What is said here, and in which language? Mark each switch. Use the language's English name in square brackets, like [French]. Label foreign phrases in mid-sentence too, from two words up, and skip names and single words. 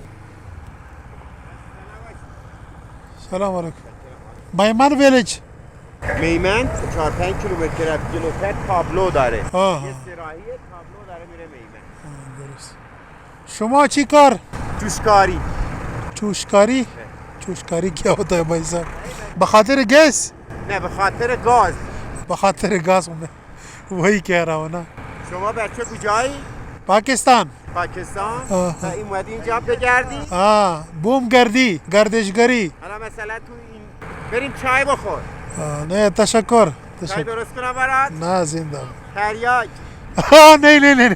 [Urdu] سلام علیکم. [English] میمن ویلیج. [Persian] میمن 4-5 کیلومتر از جلوتر تابلو داره. یه سراحی تابلو داره میره میمن. درست. شما چی کار؟ جوشکاری. جوشکاری؟ [Urdu] جوشکاری کیا ہوتا ہے بھائی صاحب؟ [Persian] بخاطر گیس؟ نه به خاطر گاز. بخاطر گاز [Urdu] میں وہی کہہ رہا ہوں نا. [Persian] شما بچه کجایی؟ پاکستان. پاکستان. و این اومدی اینجا بگردی؟ بوم گردی، گردشگری. حالا مثلا تو این بریم چای بخور. نه تشکر. چای درست کنم برات؟ نه زنده. تریاک. نه